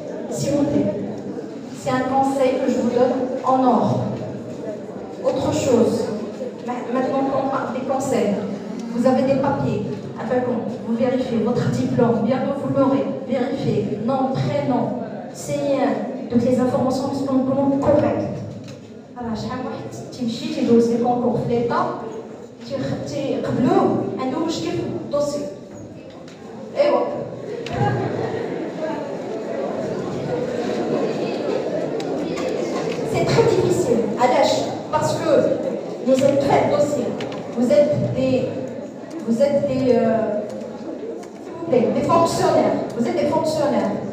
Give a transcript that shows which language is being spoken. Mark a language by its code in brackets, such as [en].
[fr] S'il vous plaît, c'est un conseil que je vous donne en or. Autre chose, maintenant qu'on parle des conseils, vous avez des papiers, vous vérifiez votre diplôme, bientôt vous l'aurez, vérifiez, nom, prénom, c'est toutes les informations qui sont correctes. [ar] Alors, شحال واحد تيمشي تيدوز لي كونكور في ليطا تيقبلوه عنده مشكل في الدوسي. [fr] ايوا c'est très difficile. Parce que vous êtes très docile. Vous êtes des fonctionnaires. Vous êtes des fonctionnaires.